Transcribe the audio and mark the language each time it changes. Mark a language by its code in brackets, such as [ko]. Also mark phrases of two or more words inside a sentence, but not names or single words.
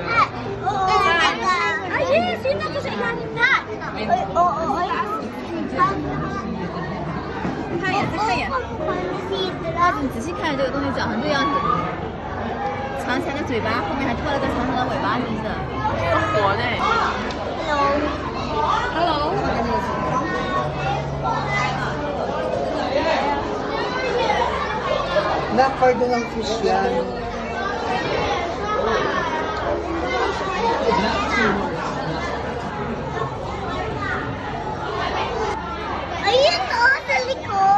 [tl] Ay, yes! Yun ako sa ilalim na! Ay, oo, ay. Kaya, kaya. [zh] 你仔细看这个东西长成这样子，长长的嘴巴，后面还拖了个长长的尾巴，你的，活的。 Hello? [tl] Nakardo ng fish yan. Ayun, oh, sa likod.